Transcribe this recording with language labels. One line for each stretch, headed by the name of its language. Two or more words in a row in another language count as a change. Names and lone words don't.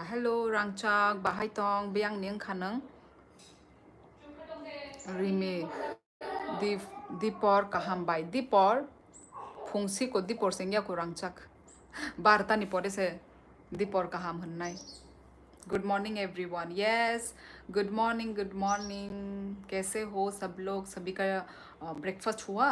Kok Borok: हेलो रांगचाक, बाहाइतोंग, बियांग नियंग खानंग, रिमे, दीपोर काहामबाई, दीपोर, फुंसी को दीपोर सेंगिया को रांगचाक, बारता निपोरे से दीपोर काहाम हन्नाई।
English: good morning everyone, yes good morning, good morning,
Hindi: कैसे हो सब लोग, सभी का ब्रेकफास्ट हुआ?